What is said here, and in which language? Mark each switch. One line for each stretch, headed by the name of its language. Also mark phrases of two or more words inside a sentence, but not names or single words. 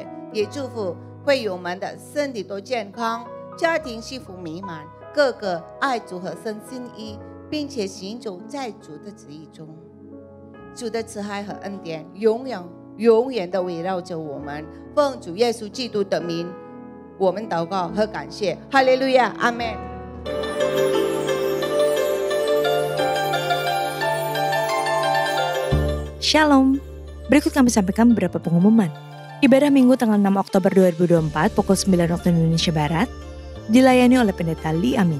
Chinese: 也祝福会友们的身体都健康，家庭幸福美满，个个爱主和身心一，并且行走在主的旨意中。主的慈爱和恩典永远的围绕着我们。奉主耶稣基督的名，我们祷告和感谢。哈利路亚，阿们。
Indonesian: Shalom. Berikut kami sampaikan beberapa pengumuman. Ibadah Minggu tanggal 6 Oktober 2024 pukul 9 waktu Indonesia Barat dilayani oleh Pendeta Lee Amin.